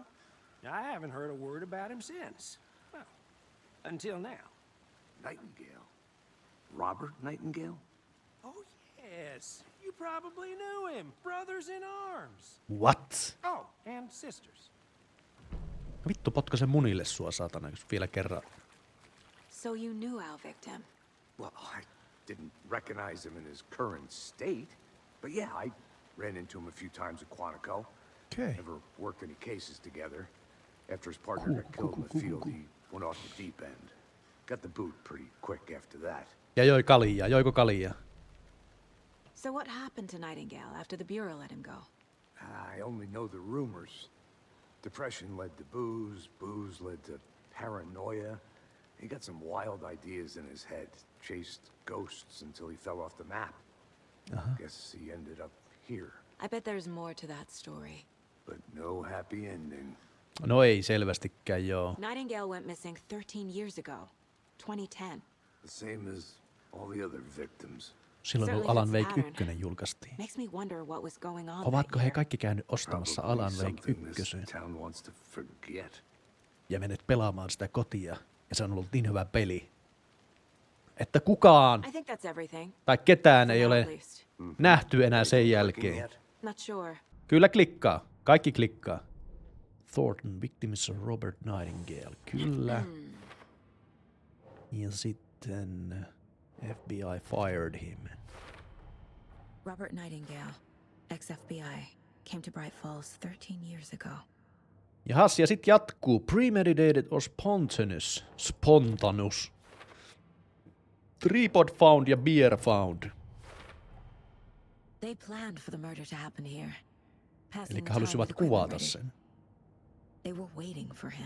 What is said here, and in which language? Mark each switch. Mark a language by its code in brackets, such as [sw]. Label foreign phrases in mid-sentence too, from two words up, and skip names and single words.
[en] I haven't heard a word about him since. Well, until now. Nightingale? Robert Nightingale? Oh, yes. You probably knew him. Brothers in arms. What? Oh, and sisters. [fi] Vittu, potkasen munille sua, saatana, jos vielä kerran. [en] So you knew our victim. Well, I didn't recognize him in his current state. But yeah, I ran into him a few times at Quantico. Okay. Never worked any cases together. After his partner got killed in the field, he went off the deep end. Got the boot pretty quick after that. [fi] Ja joiko kaljaa? [en] So what happened to Nightingale after the Bureau let him go? I only know the rumors. Depression led to booze, booze led to paranoia. He got some wild ideas in his head, chased ghosts until he fell off the map. Guess he ended up here, I bet there's more to that story. but no happy ending. [fi] No ei selvästikään joo. [en] Nightingale went missing 13 years ago. 2010. The same as all the other victims. [fi] Silloin kun Alan Wake 1 julkaistiin. [en] Makes me wonder what was going on. [fi] Ovatko he kaikki käynyt ostamassa [en] Probably [fi] Alan Wake [en] something this [fi] 1 [en] town wants to forget. [fi] ja menet pelaamaan sitä kotia ja se on ollut niin hyvä peli, että kukaan [en] I think that's everything. [fi] tai ketään [en] For [fi] ei [en] now [fi] ole [en] at least. [fi] nähty enää sen [en] Looking [fi] jälkeen. [en] at? Not sure. [fi] Kyllä klikkaa. Kaikki klikkaa. [en] Thornton, victims of Robert Nightingale. [fi] Kyllä. Ja sitten [en] FBI fired him. Robert Nightingale, ex-FBI, came to Bright Falls 13 years ago. [fi] Jahas, ja sitten jatkuu. [en] Premeditated or spontaneous? Spontaneous. Tripod found ja beer found. They planned for the murder to happen here. Passing [fi] Eli [en] the time [fi] halusivat [en] with equipment [fi] kuvata [en] ready. [fi] sen. [en] They were waiting for him.